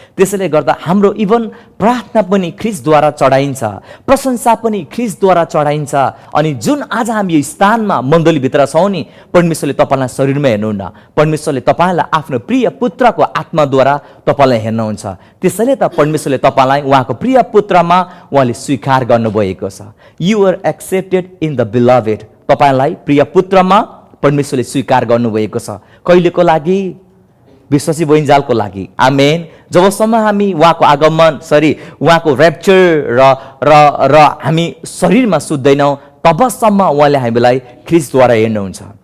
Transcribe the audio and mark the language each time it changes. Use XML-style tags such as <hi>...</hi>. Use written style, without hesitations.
<ne>त्यसैले गर्दा हाम्रो इभन प्रार्थना पनि ख्रीष्टद्वारा चढाइन्छ, प्रशंसा पनि ख्रीष्टद्वारा चढाइन्छ। अनि जुन आज हामी यो स्थानमा मण्डलीभित्र छौँ नि, परमेश्वरले तपाईँलाई शरीरमा हेर्नुहुन्न, परमेश्वरले तपाईँलाई आफ्नो प्रिय पुत्रको आत्माद्वारा तपाईँलाई हेर्नुहुन्छ। त्यसैले त परमेश्वरले तपाईँलाई उहाँको प्रिय पुत्रमा उहाँले स्वीकार गर्नुभएको छ।</ne> <en>You are accepted in the beloved.</en> <ne>तपाईँलाई प्रिय पुत्रमा परमेश्वरले स्वीकार गर्नुभएको छ। कहिलेको लागि? विश्वासी बहिनीजालको लागि। आमेन। जबसम्म हामी उहाँको आगमन उहाँको र्याप्चर र हामी शरीरमा सुत्दैनौँ तबसम्म उहाँले हामीलाई ख्रीष्टद्वारा हेर्नुहुन्छ।</ne>